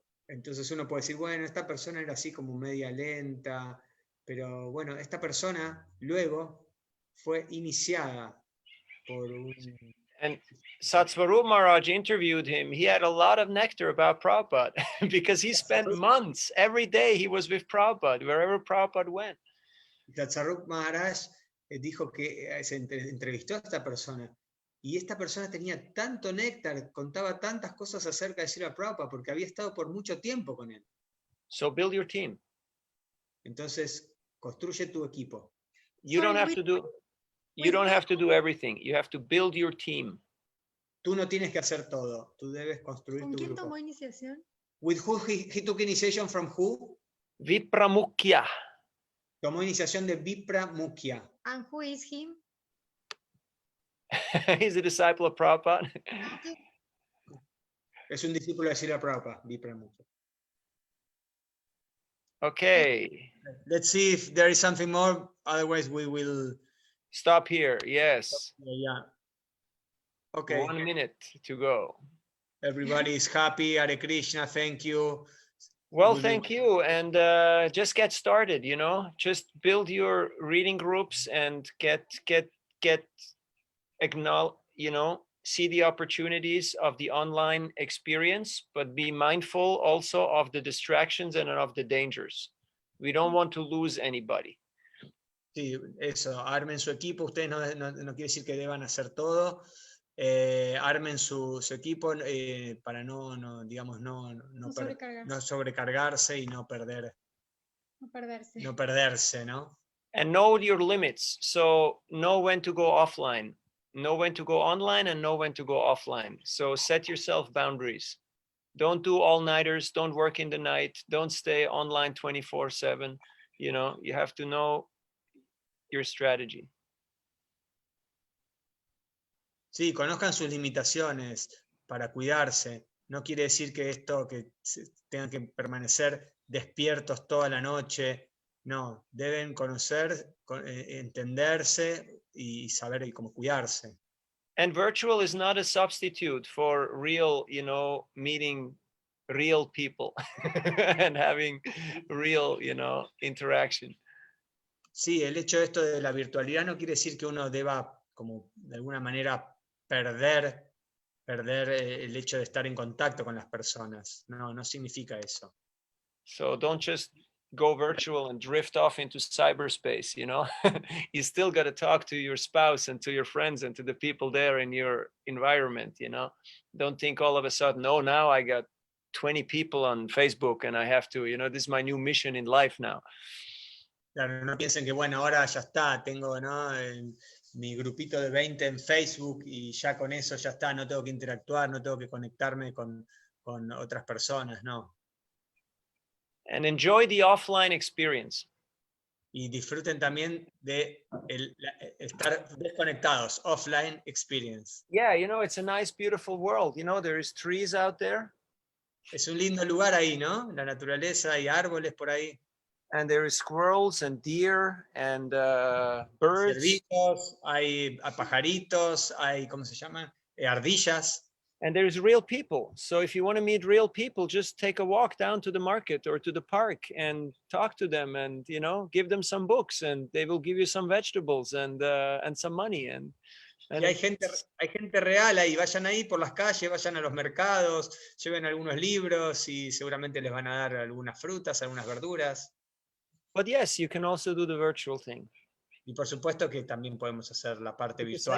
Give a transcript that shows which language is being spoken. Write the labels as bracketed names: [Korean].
[Spanish] Entonces uno puede decir, bueno, esta persona era así como media lenta, pero bueno, esta persona luego fue iniciada por un... [English] And Satsvarup Maharaj interviewed him. He had a lot of nectar about Prabhupada because he spent months, every day he was with Prabhupada, wherever Prabhupada went. [Spanish] Satsvarup Maharaj dijo que se entrevistó a esta persona y esta persona tenía tanto néctar, contaba tantas cosas acerca de Srila Prabhupada porque había estado por mucho tiempo con él. [English] So build your team. [Spanish] Entonces, construye tu equipo. [English] You don't have to do everything. You have to build your team. [Spanish] tú no tienes que hacer todo. Tú debes construir ¿Con tu quién grupo. tomó iniciación? [English] With who he took initiation from who? [Spanish] Vipramukya. Tomó iniciación de Vipra Mukhya. [English] And who is him? He's a disciple of Prabhupada. [Spanish] Es un discípulo de Srila Prabhupada, Vipra Mukhya. [English] Okay. Let's see if there is something more. Otherwise, we will. Stop here. Yes. Yeah. Okay. 1 minute to go. Everybody is happy. Hare Krishna. Thank you. Well, Will thank be- you. And just get started, just build your reading groups and get acknowledge, see the opportunities of the online experience, but be mindful also of the distractions and of the dangers. We don't want to lose anybody. [Spanish] Sí, eso. Armen su equipo. Ustedes no quiere decir que deban hacer todo. Armen su equipo para digamos, no sobrecargarse y no perderse. No perderse, ¿no? [English] And know your limits. So know when to go offline, know when to go online, and know when to go offline. So set yourself boundaries. Don't do all-nighters. Don't work in the night. Don't stay online 24/7. You have to know your strategy. [Spanish] Sí, conozcan sus limitaciones para cuidarse. No quiere decir que tengan que permanecer despiertos toda la noche. No, deben conocer, entenderse y saber cómo cuidarse. [English] And virtual is not a substitute for real, meeting real people and having real, interaction. [Spanish] Sí, el hecho de esto de la virtualidad no quiere decir que uno deba, como de alguna manera, perder el hecho de estar en contacto con las personas. No significa eso. [English] So don't just go virtual and drift off into cyberspace, You still got to talk to your spouse and to your friends and to the people there in your environment, Don't think all of a sudden, oh, now I got 20 people on Facebook and I have to, this is my new mission in life now. [Spanish] Claro, no piensen que, bueno, ahora ya está, tengo mi grupito de 20 en Facebook y ya con eso ya está, no tengo que interactuar, no tengo que conectarme con otras personas, no. [English] And enjoy the offline experience. [Spanish] Y disfruten también de estar desconectados, [English] offline experience. Yeah, it's a nice, beautiful world. There's trees out there. [Spanish] Es un lindo lugar ahí, ¿no? La naturaleza, hay árboles por ahí. [English] And there is squirrels and deer and birds. [Spanish] Cerditos, hay pajaritos, hay, ¿cómo se llaman? Ardillas. [English] And there's real people. So if you want to meet real people, just take a walk down to the market or to the park and talk to them and, give them some books and they will give you some vegetables and some money. And [Spanish] Y hay gente real ahí, vayan ahí por las calles, vayan a los mercados, lleven algunos libros y seguramente les van a dar algunas frutas, algunas verduras. [English] But yes, you can also do the virtual thing. [Spanish] Y por supuesto que también podemos hacer la parte virtual.